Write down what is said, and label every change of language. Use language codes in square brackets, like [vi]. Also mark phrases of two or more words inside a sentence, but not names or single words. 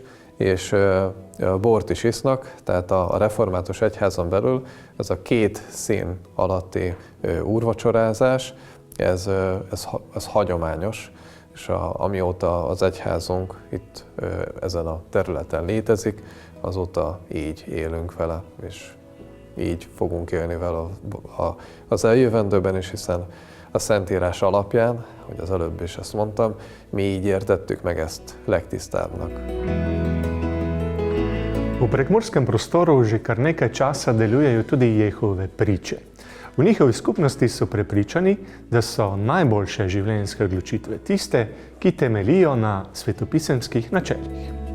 [hu] és bort is isznak, tehát a református egyházon belül ez a 2 szín alatti úrvacsorázás, ez hagyományos, és amióta az egyházunk itt ezen a területen létezik, azóta így élünk vele, és így fogunk élni vele az eljövendőben is, hiszen a Szentírás alapján, hogy az előbb is ezt mondtam, mi így értettük meg ezt legtisztábbnak. [sl] V prekmurskem prostoru že kar nekaj časa delujejo tudi Jehove priče. V njihovi skupnosti so prepričani, da so najboljše življenjske odločitve tiste, ki temeljijo na svetopisemskih načelih.